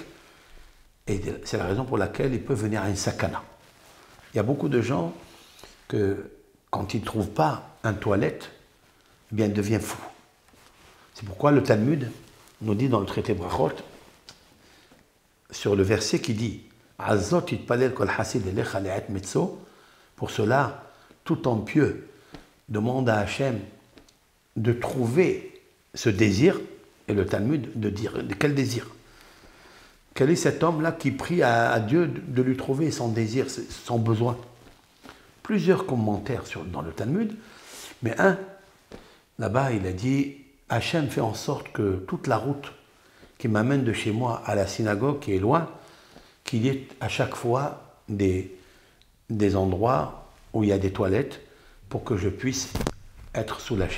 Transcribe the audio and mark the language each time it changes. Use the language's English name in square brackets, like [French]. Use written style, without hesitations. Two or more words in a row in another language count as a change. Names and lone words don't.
[French] Et c'est la raison pour laquelle il peut venir à une sakana. Il y a beaucoup de gens que, quand ils ne trouvent pas une toilette, eh bien, ils deviennent fous. C'est pourquoi le Talmud nous dit dans le traité Brachot, sur le verset qui dit [Hebrew] על זאת יתפלל כל חסיד אליך לעת מצא. [French] Pour cela, tout homme pieux demande à Hachem de trouver ce désir, et le Talmud de dire de quel désir? Quel est cet homme-là qui prie à Dieu de lui trouver son désir, son besoin? Plusieurs commentaires dans le Talmud, mais là-bas, il a dit Hachem fait en sorte que toute la route qui m'amène de chez moi à la synagogue, qui est loin, qu'il y ait à chaque fois des endroits où il y a des toilettes pour que je puisse être soulagé.